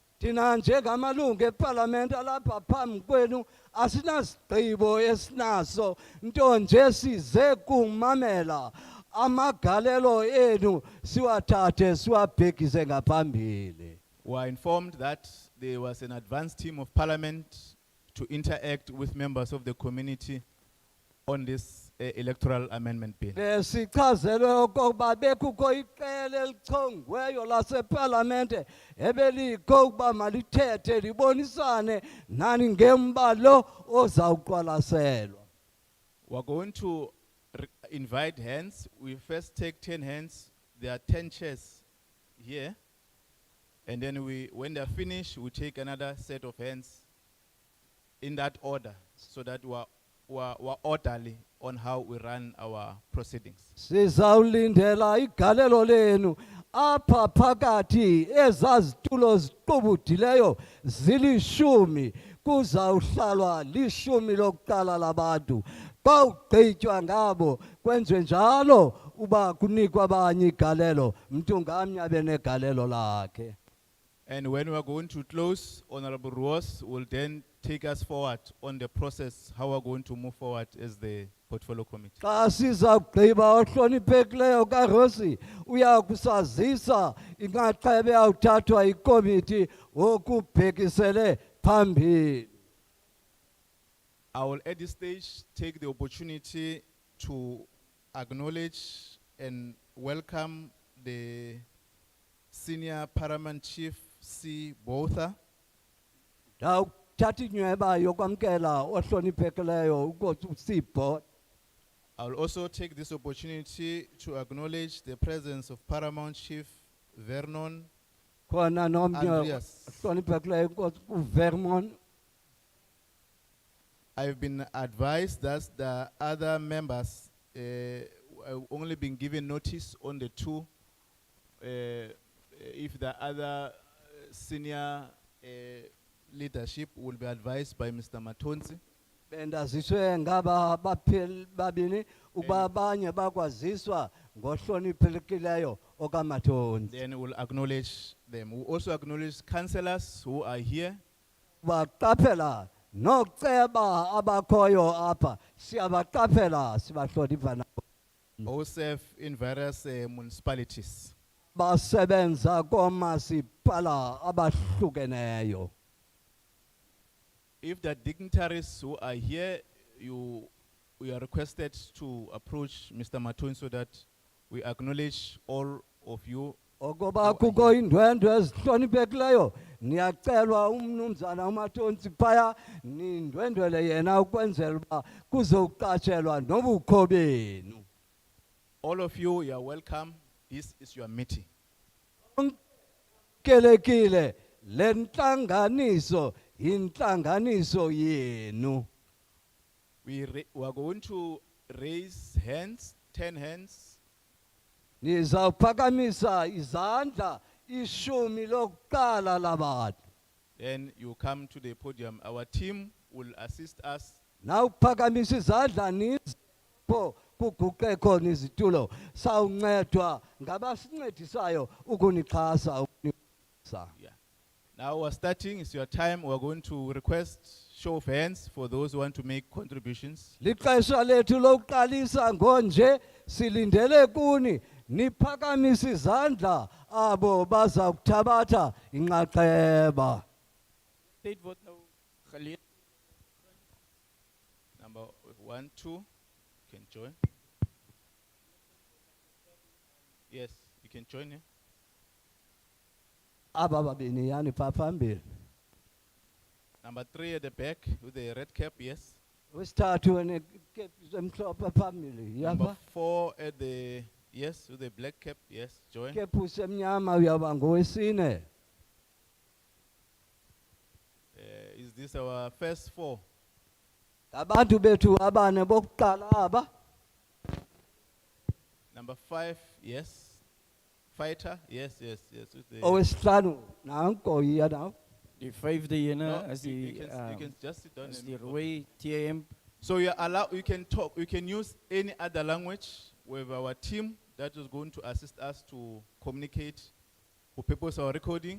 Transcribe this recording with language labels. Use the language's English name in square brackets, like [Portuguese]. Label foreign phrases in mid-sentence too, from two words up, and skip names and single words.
[Xhosa] Thina njengamalungu eParliament alapha phambi kwenu asinasigqibo esinaso nto nje size kumamela amagalelo enu siwathathe siwabhekise ngaphambili. [English] We are informed that there was an advanced team of Parliament to interact with members of the community on this Electoral Amendment Bill. [Xhosa] Sichazelwe okokuba bekukho iqela elichongweyo laseParliament ebelikho ukuba malithethe libonisane nani ngembalo ozawuqwalaselwa. [English] We are going to invite hands. We first take 10 hands. There are 10 chairs here. And then when they are finished, we take another set of hands in that order so that we're orderly on how we run our proceedings. [Xhosa] Sizawulindela igalelo lenu apha phakathi ezazitulo ziqubudileyo zilishumi kuzawuhlalwa lishumi lokuqala labantu. Xa ugqitywa ngabo kwenziwe njalo uba kunikwa abanye igalelo mntu ngamnye abe negalelo lakhe. [English] And when we are going to close, Honorable Ruos will then take us forward on the process, how we're going to move forward as the portfolio committee. [Xhosa] Xa sizawugqiba ohloniphekileyo kaRosi uya kusazisa inxaxheba eyawuthathwa ikomiti okubhekisele phambili. [English] I will at this stage take the opportunity to acknowledge and welcome the Senior Paramount Chief C. Botha, [Xhosa] Ndawuthatha inyweba yokwamkela ohloniphekileyo uNkosi uSipho. [English] I will also take this opportunity to acknowledge the presence of Paramount Chief Vernon [Xhosa] Khona nomnye [English] Andreas. [Xhosa] ohloniphekileyo uNkosi uVermon. [English] I've been advised that the other members have only been given notice on the two. If the other senior leadership will be advised by Mr. Matonzi. [Xhosa] Bendaziswe ngaba bapheli babini ukuba abanye bakwaziswa ngohloniphelekileyo okaMathonsi. [English] Then we'll acknowledge them. We'll also acknowledge councillors who are here. [Xhosa] Baqaphela nokuceba abakhoyo apha siyabaqaphela sibahlonipha nabo. [English] Who serve in various municipalities. [Xhosa] Basebenza komasipala abahlukeneyo. [English] If the dignitaries who are here, we are requested to approach Mr. Matonzi so that we acknowledge all of you. [Xhosa] Okoba kukho indwendwe ezihloniphekileyo niyacelwa umnumzana uMathonsi phaya nindwendwele yena ukwenzela uba kuzoqatshelwa nobukho benu. [English] All of you, you are welcome. This is your meeting. [Xhosa] Kelekile le ntlanganiso intlanganiso yenu. [English] We are going to raise hands, 10 hands. [Xhosa] Nizawuphakamisa izandla ishumi lokuqala labantu. [English] Then you come to the podium. Our team will assist us. [Xhosa] Nawuphakamisa izandla nizipho kuguqe khona izitulo sawuncedwa ngabasincedisayo ukunixhasa ukunixhasa. [English] Yeah. Now we're starting. It's your time. We're going to request show of hands for those who want to make contributions. [Xhosa] Lixesha lethu lokuqalisa ngonje silindele kuni niphakamisa izandla abo baza kuthabatha inxaxheba. [Afrikaans] Dit word nou gelees. [English] Number 1, 2, you can join. Yes, you can join here. [Xhosa] Aba babini yani pha phambili. [English] Number 3 at the back with the red cap, yes. [Xhosa] Wesithathu nekepisi emhlophe phambili [English] Number [Xhosa] yaba. [English] 4 at the, yes, with the black cap, yes, join. [Xhosa] Kepisi emnyama uyaba ngowesine. [English] Is this our first 4? [Xhosa] Abantu bethu abane bokuqala aba. [English] Number 5, yes. Fighter, yes, yes, yes. With the [Xhosa] Owesihlanu nanko [Afrikaans] hier nou. Die vyfde ene [English] No, [Afrikaans] is [English] you [Afrikaans] die [English] can just sit down [Afrikaans] is [English] and [Afrikaans] die [English] talk. [Afrikaans] rooi TM. [English] So you are allowed, you can talk, you can use any other language with our team that is going to assist us to communicate for purpose of our recording.